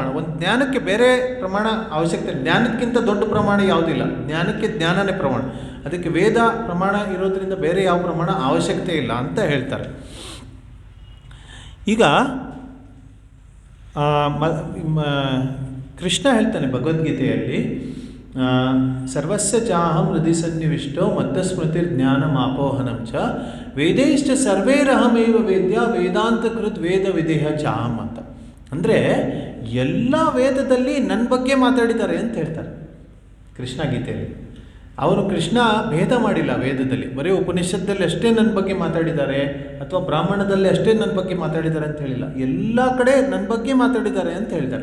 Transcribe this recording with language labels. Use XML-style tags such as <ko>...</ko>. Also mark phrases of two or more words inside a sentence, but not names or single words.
<kn>ಒಂದು ಜ್ಞಾನಕ್ಕೆ ಬೇರೆ ಪ್ರಮಾಣ ಅವಶ್ಯಕತೆ, ಜ್ಞಾನಕ್ಕಿಂತ ದೊಡ್ಡ ಪ್ರಮಾಣ ಯಾವುದಿಲ್ಲ, ಜ್ಞಾನಕ್ಕೆ ಜ್ಞಾನನೇ ಪ್ರಮಾಣ. ಅದಕ್ಕೆ ವೇದ ಪ್ರಮಾಣ ಇರೋದ್ರಿಂದ ಬೇರೆ ಯಾವ ಪ್ರಮಾಣ ಅವಶ್ಯಕತೆ ಇಲ್ಲ ಅಂತ ಹೇಳ್ತಾರೆ. ಈಗ ಕೃಷ್ಣ ಹೇಳ್ತಾನೆ ಭಗವದ್ಗೀತೆಯಲ್ಲಿ,</kn> <sa>ಸರ್ವಸ್ಯ ಚಾಹಂ ಹೃದಯ ಸನ್ನಿವಿಷ್ಟೋ ಮತ್ತಸ್ಮೃತಿರ್ ಜ್ಞಾನಮಾಪೋಹನಂ ಚ ವೇದೈಶ್ಚ ಸರ್ವೇರಹಮೇವ ವೇದ್ಯ ವೇದಾಂತಕೃತ್ ವೇದ ವಿದೇಹ ಚಾಹಂ ಅಂತ.</sa> <kn>ಅಂದರೆ ಎಲ್ಲ ವೇದದಲ್ಲಿ ನನ್ನ ಬಗ್ಗೆ ಮಾತಾಡಿದ್ದಾರೆ ಅಂತ ಹೇಳ್ತಾರೆ ಕೃಷ್ಣ ಗೀತೆಯಲ್ಲಿ. ಕೃಷ್ಣ ಭೇದ ಮಾಡಿಲ್ಲ ವೇದದಲ್ಲಿ, ಬರೀ ಉಪನಿಷತ್ತಲ್ಲಿ ಅಷ್ಟೇ ನನ್ನ ಬಗ್ಗೆ ಮಾತಾಡಿದ್ದಾರೆ ಅಥವಾ ಬ್ರಾಹ್ಮಣದಲ್ಲಿ ಅಷ್ಟೇ ನನ್ನ ಬಗ್ಗೆ ಮಾತಾಡಿದ್ದಾರೆ ಅಂತ ಹೇಳಿಲ್ಲ, ಎಲ್ಲ ಕಡೆ ನನ್ನ ಬಗ್ಗೆ ಮಾತಾಡಿದ್ದಾರೆ ಅಂತ ಹೇಳ್ತಾರೆ.</kn>